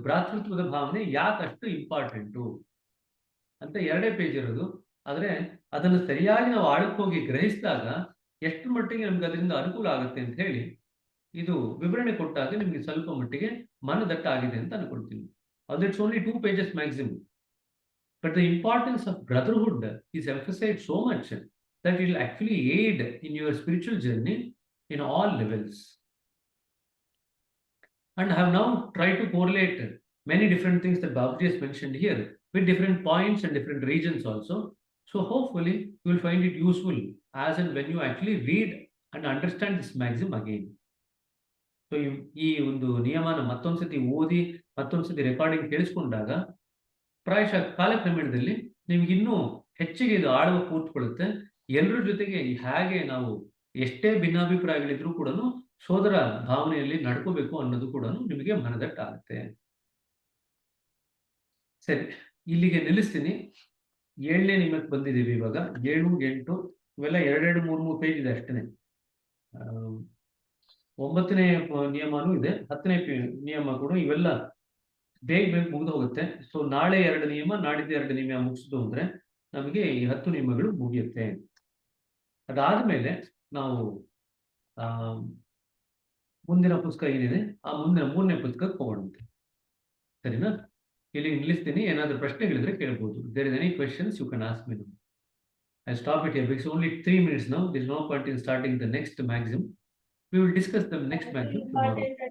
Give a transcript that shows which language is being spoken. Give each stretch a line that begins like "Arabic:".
Kannada: ಭ್ರಾತೃತ್ವದ ಭಾವನೆ ಯಾಕಷ್ಟು ಇಂಪಾರ್ಟೆಂಟು ಅಂತ 2 ಪೇಜ್ ಇರೋದು. ಆದರೆ ಅದನ್ನು ಸರಿಯಾಗಿ ನಾವು ಆಳಕ್ಕೆ ಹೋಗಿ ಗ್ರಹಿಸಿದಾಗ ಎಷ್ಟು ಮಟ್ಟಿಗೆ ನಮ್ಗೆ ಅದರಿಂದ ಅನುಕೂಲ ಆಗುತ್ತೆ ಅಂತ ಹೇಳಿ ಇದು ವಿವರಣೆ ಕೊಟ್ಟಾಗ ನಿಮಗೆ ಸ್ವಲ್ಪ ಮಟ್ಟಿಗೆ ಮನದಟ್ಟ ಆಗಿದೆ ಅಂತ ಅನ್ಕೊಳ್ತೀನಿ.
English: ಅದು it's only 2 pages maximum. But the importance of brotherhood is emphasized so much that it will actually aid in your spiritual journey in all levels. And I have now tried to correlate many different things that Babaji has mentioned here with different points and different regions also. So hopefully you will find it useful as and when you actually read and understand this maxim again.
Kannada: So ಈ ಒಂದು ನಿಯಮನ ಮತ್ತೊಂದ್ಸತಿ ಓದಿ ಮತ್ತೊಂದ್ಸತಿ recording ಕೇಳಿಸ್ಕೊಂಡಾಗ ಪ್ರಾಯಶಃ ಕಾಲಕ್ರಮೇಣದಲ್ಲಿ ನಿಮ್ಗೆ ಇನ್ನೂ ಹೆಚ್ಚಿಗೆ ಇದು ಆಳವ ಕೂತ್ಕೊಳ್ಳುತ್ತೆ. ಎಲ್ಲರ ಜೊತೆಗೆ ಹೇಗೆ ನಾವು ಎಷ್ಟೇ ಭಿನ್ನಾಭಿಪ್ರಾಯಗಳಿದ್ರೂ ಕೂಡ ಸೋದರ ಭಾವನೆಯಲ್ಲಿ ನಡ್ಕೋಬೇಕು ಅನ್ನೋದು ಕೂಡ ನಿಮಗೆ ಮನದಟ್ಟಾಗುತ್ತೆ. ಸರಿ, ಇಲ್ಲಿಗೆ ನಿಲ್ಲಿಸ್ತೀನಿ. 7ನೇ ನಿಯಮಕ್ಕೆ ಬಂದಿದ್ದೀವಿ ಇವಾಗ. 7, 8 ಇವೆಲ್ಲ 2, 3 ಪೇಜ್ ಇದೆ ಅಷ್ಟೇ. 9ನೇ ನಿಯಮನೂ ಇದೆ, 10ನೇ ನಿಯಮ ಕೂಡ. ಇವೆಲ್ಲ ಬೇಗ ಮುಗಿದು ಹೋಗುತ್ತೆ. ಸೊ ನಾಳೆ 2 ನಿಯಮ, ನಾಡಿದ್ದು 2 ನಿಯಮ ಮುಗಿಸಿದ್ದು ಅಂದ್ರೆ ನಮಗೆ ಈ 10 ನಿಯಮಗಳು ಮುಗಿಯುತ್ತೆ. ಅದಾದ್ಮೇಲೆ ನಾವು ಮುಂದಿನ ಪುಸ್ತಕ ಏನಿದೆ ಆ ಮುಂದಿನ 3ನೇ ಪುಸ್ತಕಕ್ಕೆ ಹೋಗೋಣಂತೆ. ಸರಿನಾ? ಇಲ್ಲಿ ನಿಲ್ಲಿಸ್ತೀನಿ. ಏನಾದರೂ ಪ್ರಶ್ನೆಗಳಿದ್ರೆ ಕೇಳ್ಬೋದು.
English: There is any questions you can ask me now. I stop it here because only 3 minutes now. There is no point in starting the next maxim. We will discuss the next maxim tomorrow.